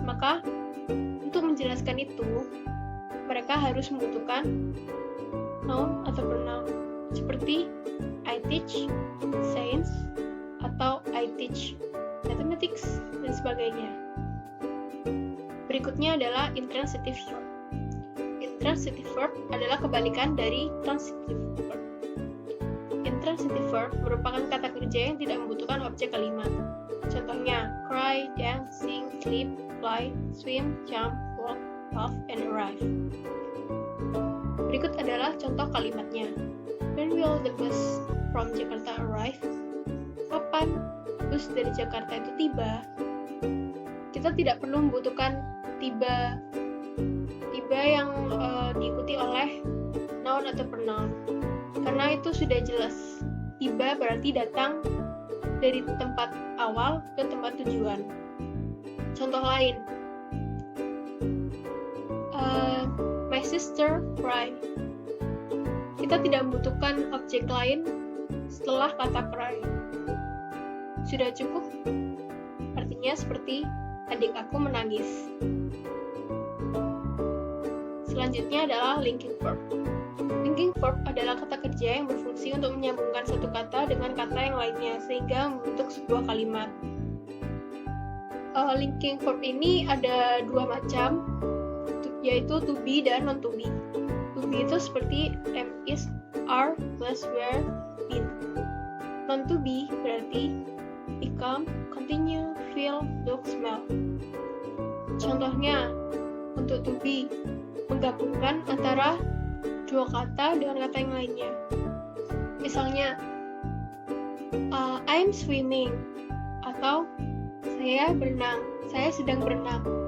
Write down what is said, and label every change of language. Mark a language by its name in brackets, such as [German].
[Indonesian] Maka untuk menjelaskan itu, mereka harus membutuhkan noun atau pronoun seperti [English] I teach science [Indonesian] atau [English] I teach mathematics [Indonesian] dan sebagainya. Berikutnya adalah intransitive verb. Intransitive verb adalah kebalikan dari transitive verb. Intransitive verb merupakan kata kerja yang tidak membutuhkan objek kalimat. Contohnya cry, dance, sing, sleep, fly, swim, jump, walk, laugh, and arrive. Berikut adalah contoh kalimatnya. [English] When will the bus from Jakarta arrive? [Indonesian] Kapan bus dari Jakarta itu tiba? Kita tidak perlu membutuhkan tiba yang diikuti oleh noun atau pronoun, karena itu sudah jelas. Tiba berarti datang dari tempat awal ke tempat tujuan. [English] Contoh lain, my sister cry. [Indonesian] Kita tidak membutuhkan objek lain setelah kata cry. Sudah cukup. Artinya seperti adik aku menangis. Selanjutnya adalah linking verb. Linking verb adalah kata kerja yang berfungsi untuk menyambungkan satu kata dengan kata yang lainnya sehingga membentuk sebuah kalimat. Linking verb ini ada dua macam, yaitu to be dan non to be. To be itu seperti am, is, are, was, were, been. Non to be berarti become, continue, feel, look, smell. Contohnya, untuk to be, menggabungkan antara dua kata dengan kata yang lainnya. Misalnya, [English] I'm swimming, [Indonesian] atau saya berenang, saya sedang berenang.